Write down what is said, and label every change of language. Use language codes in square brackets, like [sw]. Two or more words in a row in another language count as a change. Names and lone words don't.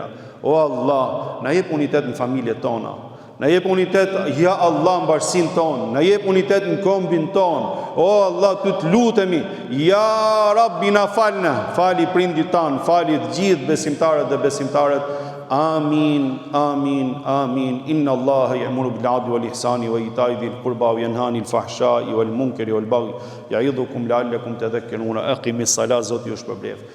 [sq] O Allah, na jep unitet në familjet tona. Na jep unitet, [ar] يا الله, [sq] në bashkësinë tonë. Na jep unitet në kombin tonë. O Allah, ty të lutemi, [ar] يا ربي [sq] na falna, fali prindit tanë, fali të gjithë besimtarët dhe besimtarët. [ar] آمين آمين آمين. إن الله يأمر بالعدل والإحسان وإيتاء ذي القربى وينهى عن الفحشاء والمنكر والبغي يعظكم لعلكم تذكرون. أقم الصلاة, [sq] Zoti ju shpërblet.